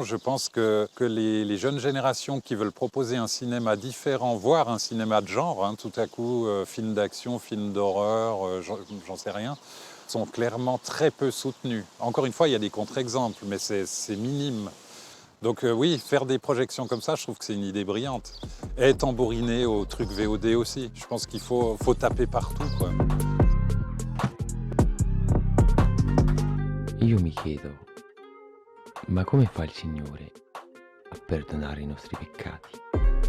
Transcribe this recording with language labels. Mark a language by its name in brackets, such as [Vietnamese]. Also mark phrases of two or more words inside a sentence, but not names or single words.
[French] Je pense que les jeunes générations qui veulent proposer un cinéma différent, voire un cinéma de genre, tout à coup, film d'action, film d'horreur, j'en sais rien, sont clairement très peu soutenus. Encore une fois, il y a des contre-exemples, mais c'est minime. Donc oui, faire des projections comme ça, je trouve que c'est une idée brillante. Et tambouriner au truc VOD aussi. Je pense qu'il faut taper partout, quoi. [Italian] Io mi chiedo, ma come fa il Signore a perdonare i nostri peccati?